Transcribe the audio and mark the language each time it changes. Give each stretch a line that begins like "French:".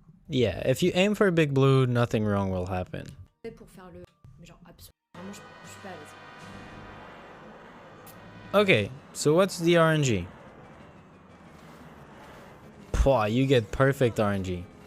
English: Yeah, if you aim for big blue, nothing wrong will happen.
French: Pour faire le... Mais genre, absolument, je suis pas à l'aise.
English: Okay, so what's the RNG? Pwah, you get perfect RNG.